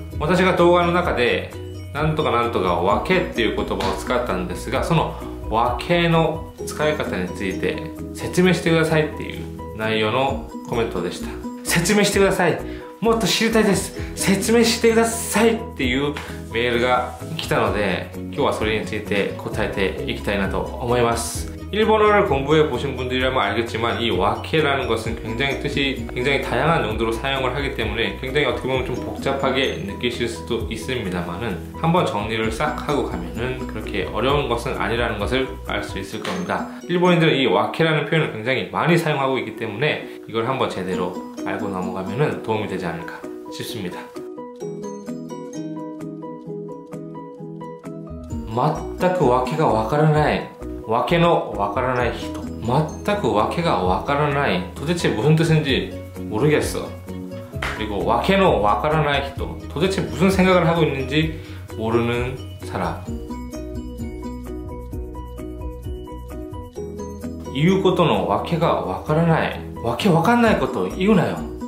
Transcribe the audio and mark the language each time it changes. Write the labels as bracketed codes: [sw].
[ja] 私が動画の中でなんとかなんとか分けっていう言葉を使ったんですが、その分けの使い方について説明してくださいっていう内容のコメントでした。説明してください、もっと知りたいです、説明してくださいっていうメールが来たので、今日はそれについて答えていきたいなと思います。 [ko] 일본어를 공부해 보신 분들이라면 알겠지만 이 와케라는 것은 굉장히 다양한 용도로 사용을 하기 때문에 굉장히 어떻게 보면 좀 복잡하게 느끼실 수도 있습니다만은 한번 정리를 싹 하고 가면은 그렇게 어려운 것은 아니라는 것을 알 수 있을 겁니다. 일본인들은 이 와케라는 표현을 굉장히 많이 사용하고 있기 때문에 이걸 한번 제대로 알고 넘어가면은 도움이 되지 않을까 싶습니다. [ja] 全く訳がわからない、訳のわからない人、全く訳がわからない、 [ko] 도대체 무슨 뜻인지 모르겠어. 그리고 [ja] 訳のわからない人, [ko] 도대체 무슨 생각을 하고 있는지 모르는 사람. [ja] 言うことの訳がわからない、わけわかんないこと言うなよ。